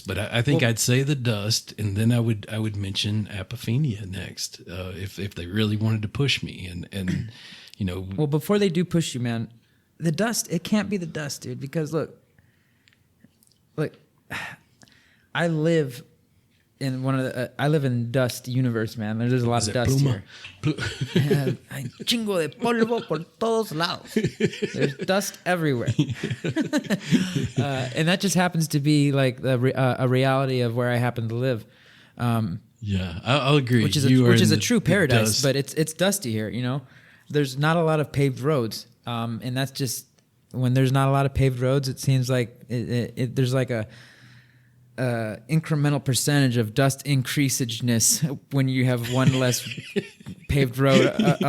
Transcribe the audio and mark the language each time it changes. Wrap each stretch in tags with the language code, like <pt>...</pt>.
<en>But I think I'd say the dust, and then I would mention apophenia next, if they really wanted to push me, and. Well, before they do push you, man, the dust, it can't be the dust, dude, because look, I live in I live in dust universe, man. There's a lot of dust here.</en> <es>Hay chingo de polvo por todos lados.</es> <en>There's dust everywhere. And that just happens to be like a reality of where I happen to live. Yeah, I'll agree. Which is a true paradise, but it's dusty here, There's not a lot of paved roads. And that's just, when there's not a lot of paved roads, it seems like there's like a incremental percentage of dust increasageness when you have one less paved road up.</en>